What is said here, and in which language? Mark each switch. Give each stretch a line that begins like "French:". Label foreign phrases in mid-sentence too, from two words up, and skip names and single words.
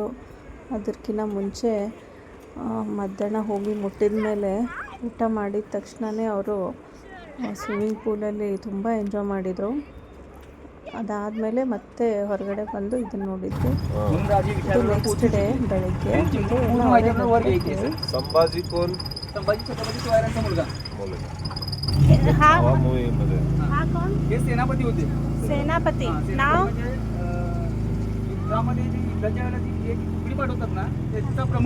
Kannada: ಅದಕ್ಕಿಂತ ಮುಂಚೆ ಮಧ್ಯಾಹ್ನ ಹೋಗಿ ಮುಟ್ಟಿದ ಮೇಲೆ ಊಟ ಮಾಡಿದ ತಕ್ಷಣವೇ ಅವರು
English: swimming poolalli
Kannada: ತುಂಬ ಎಂಜಾಯ್ ಮಾಡಿದರು. ಅದಾದಮೇಲೆ ಮತ್ತೆ ಹೊರಗಡೆ ಬಂದು ಇದನ್ನು ನೋಡಿದ್ವಿ. ಇದು
English: next day
Kannada: ಬೆಳಗ್ಗೆ.
Marathi: संभाजी कोण? संभाजी छत्रपती शिवाजीराजांचा मुलगा. हा कोण? हे सेनापती होते. सेनापती नाव युद्धामध्ये जी युद्धाच्या वेळेला जी एक तुकडी पाठवतात ना, त्याचा प्रमुख